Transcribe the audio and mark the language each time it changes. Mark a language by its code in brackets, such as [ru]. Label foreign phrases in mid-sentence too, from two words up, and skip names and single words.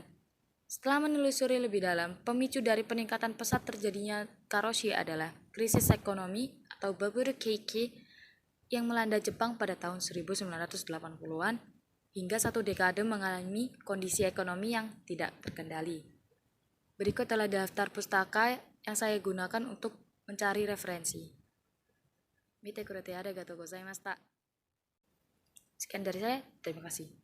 [id] Setelah menelusuri lebih dalam, pemicu dari peningkatan pesat terjadinya karoshi adalah krisis ekonomi atau [ja] バブル景気 [id] yang melanda Jepang pada tahun 1980-an hingga 1 dekade mengalami kondisi ekonomi yang tidak terkendali. Berikut adalah daftar pustaka yang saya gunakan untuk mencari referensi. [ja] 見てくれてありがとうございました. [id] Sekian dari saya, terima kasih.